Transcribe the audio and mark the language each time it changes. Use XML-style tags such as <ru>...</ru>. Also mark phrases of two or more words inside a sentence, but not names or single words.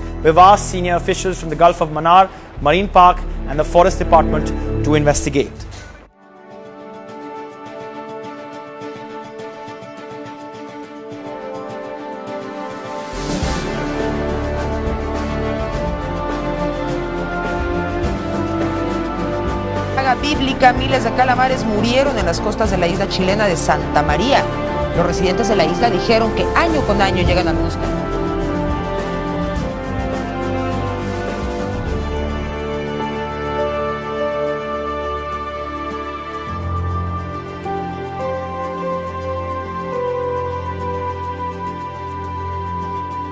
<en>We've asked senior officials from the Gulf of Mannar, Marine Park and the Forest Department to investigate.</en> <es>Bíblica, miles de calamares murieron en las costas de la isla chilena de Santa María. Los residentes de la isla dijeron que año con año llegan algunos casos.</es> <hi>ये</hi>